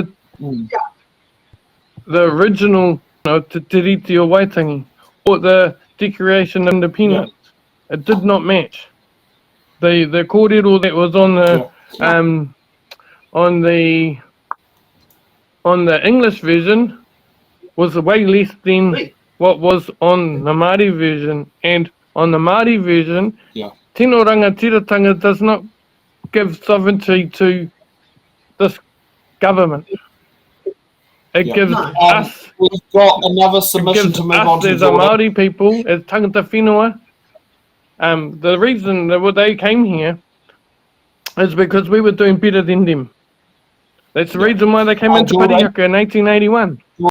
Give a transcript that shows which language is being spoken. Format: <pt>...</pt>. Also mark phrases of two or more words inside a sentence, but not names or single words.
<en>The original, Te Tiriti o Waitangi, or the Declaration of Independence, it did not match. The kōrero that was on the English version was way less than what was on the Māori version, and on the Māori version,</en> <mi>tino rangatiratanga</mi> <en>does not give sovereignty to this government. It gives us. We've got another submission to move on to. As a Māori people, as</en> <mi>tangata whenua,</mi> <en>the reason that they came here is because we were doing better than them. That's the reason why they came into Parihaka in 1881.</en>